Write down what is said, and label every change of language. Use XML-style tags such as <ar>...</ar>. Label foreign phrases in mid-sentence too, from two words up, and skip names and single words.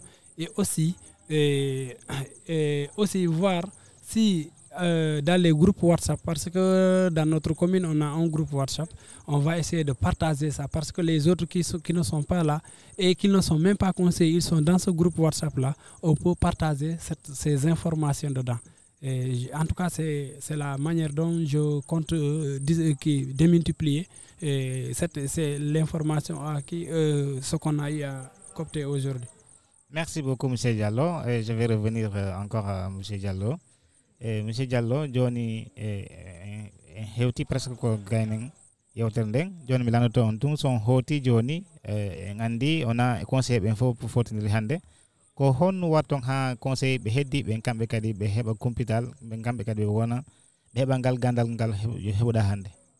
<fr>Et aussi voir si dans les groupes WhatsApp, parce que dans notre commune, on a un groupe WhatsApp, on va essayer de partager ça, parce que les autres qui ne sont pas là et qui ne sont même pas conseillés, ils sont dans ce groupe WhatsApp-là, on peut partager ces informations dedans. Et en tout cas, c'est la manière dont je compte démultiplier. C'est l'information ce qu'on a eu à copter aujourd'hui. Merci beaucoup, M. Diallo. Et je vais revenir encore à M. Diallo.</fr> <ff>Monsieur Diallo, joni hewti presque ko gaynen yewtere nden joni mi lanoto on tun son hoti joni gandi ona conseil ɓen fof fotodiri hannde ko honno watton ha conseil ɓe heddi ɓen kamɓe kadi ɓe heɓa kumpital ɓen kamɓe kadi ɓe wona ɓe heɓa ngal gandal ngal heɓuɗa hannde.</ff>